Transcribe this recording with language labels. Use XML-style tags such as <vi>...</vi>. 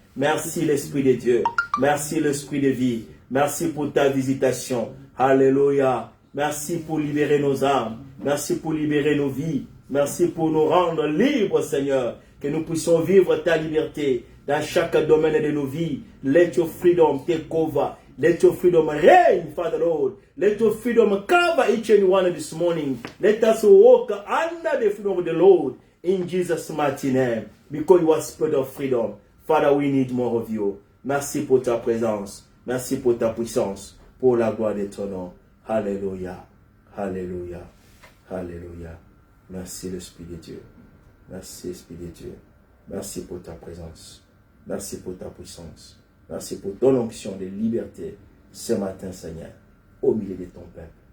<fr>Merci l'Esprit de Dieu. Merci l'Esprit de vie. Merci pour ta visitation. Alléluia. Merci pour libérer nos âmes. Merci pour libérer nos vies. Merci pour nous rendre libres, Seigneur. Que nous puissions vivre ta liberté dans chaque domaine de nos vies.</fr> <en>Let your freedom take over. Let your freedom reign, Father Lord. Let your freedom cover each and one this morning. Let us walk under the freedom of the Lord. In Jesus' mighty name. Because you are spirit of freedom. Father, we need more of you.</en> <fr>Merci pour ta présence. Merci pour ta puissance. Pour la gloire de ton nom. Alléluia. Alléluia. Alléluia. Merci l'Esprit de Dieu. Merci Esprit de Dieu. Merci pour ta présence. Merci pour ta puissance. Merci pour ton onction de liberté ce matin, Seigneur, au milieu de ton peuple.</fr>